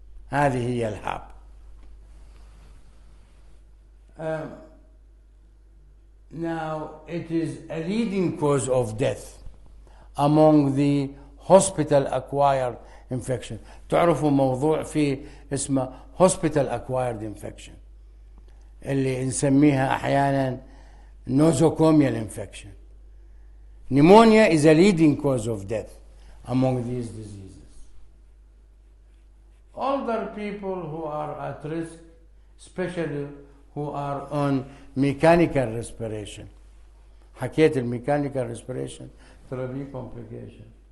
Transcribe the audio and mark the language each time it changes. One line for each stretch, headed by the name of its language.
Arabic: هذه هي الهاب.
English: Now, it is a leading cause of death among the hospital acquired infection.
Arabic: تعرفوا موضوع فيه اسمه
English: hospital acquired infection
Arabic: اللي نسميها أحيانا
English: nosocomial infection. Pneumonia is a leading cause of death among these diseases. Older people who are at risk, especially who are on mechanical respiration.
Arabic: حكيت
English: mechanical respiration
Arabic: ترى في complication.